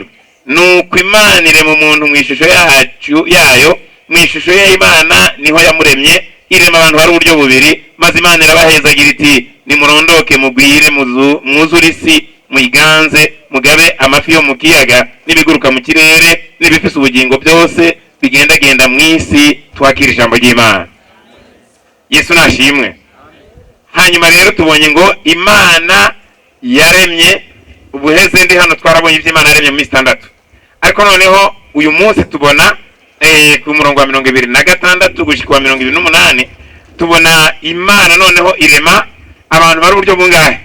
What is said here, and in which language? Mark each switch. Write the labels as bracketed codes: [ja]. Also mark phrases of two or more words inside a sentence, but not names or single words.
[rn] Nuko Imana irema umuntu mu ishusho yayo, mu ishusho y'Imana niho yamuremye, irema abantu bari uburyo bubiri, maze Imana irabahezagira iti nimurondoke mugwire mwuzure isi muyiganze mugabe amafi yo mu kiyaga n'ibiguruka mu kirere n'ibifise ubugingo byose bigendagenda mu isi. Twakira ijambo ry'Imana. Yesu nashimwe. Hanyuma rero tubonye ngo Imana yaremye, ubuheze ndi hano twarabonye ibyo Imana yaremye mu minsi 6, ariko noneho uyu munsi tubona ku murongo wa 26 gushika wa 28 tubona Imana noneho irema abantu bari uburyo bungahe?